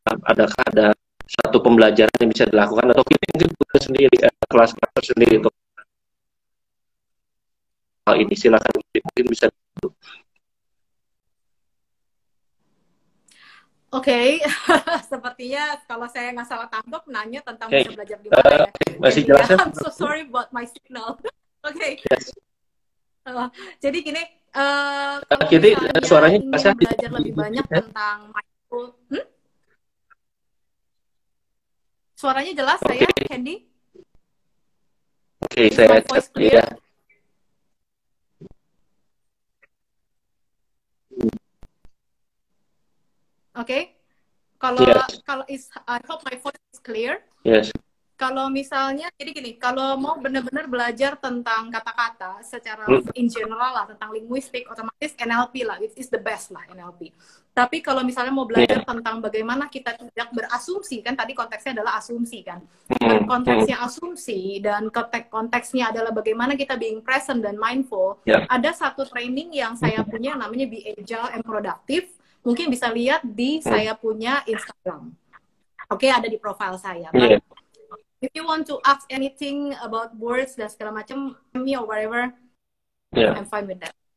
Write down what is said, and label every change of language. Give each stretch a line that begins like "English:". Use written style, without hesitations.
Indonesian: Adakah ada satu pembelajaran yang bisa dilakukan, atau kita mungkin punya sendiri kelas sendiri untuk hal ini? Silakan, mungkin bisa. Sepertinya kalau saya nggak salah tangkap nanya tentang bisa belajar di mana ya. Masih jelas ya?
English: I'm so sorry about my signal.
Indonesian: Jadi gini, kalau suaranya ingin belajar lebih banyak tentang mindful, suaranya jelas saya, Hendy? Saya
English: voice clear?
Indonesian: Kalau
English: I hope my voice is clear.
Indonesian: Kalau misalnya, jadi gini, kalau mau benar-benar belajar tentang kata-kata secara in general lah, tentang linguistik, otomatis NLP lah,
English: it is the best
Indonesian: lah NLP. Tapi kalau misalnya mau belajar tentang bagaimana kita tidak berasumsi, kan tadi konteksnya adalah asumsi kan. Konteksnya asumsi dan konteksnya adalah bagaimana kita being present dan mindful. Ada satu training yang saya punya namanya Be Agile and Productive. Mungkin bisa lihat di saya punya Instagram. Ada di profile saya.
English: If you want to ask anything about words
Indonesian: dan segala macam,
English: me or whatever, I'm fine with that.